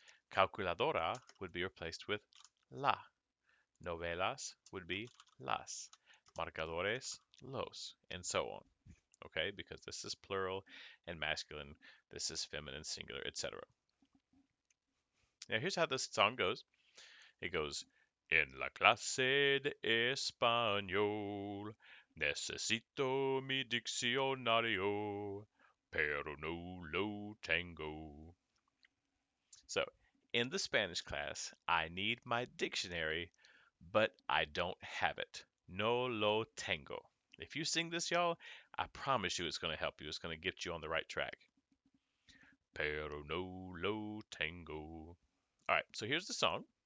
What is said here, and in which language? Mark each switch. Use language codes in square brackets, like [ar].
[en] Calculadora would be replaced with la. Novelas would be las. Marcadores, los, and so on. okay? Because this is plural and masculine, this is feminine singular, etc. Now here's how this song goes. It goes, [es] En la clase de español necesito mi diccionario, pero no lo tengo. [en] So, in the Spanish class, I need my dictionary, but I don't have it. [es] No lo tengo. [en] If you sing this, y'all, I promise you it's going to help you. It's going to get you on the right track. [es] Pero no lo tengo. [en] All right, so here's the song.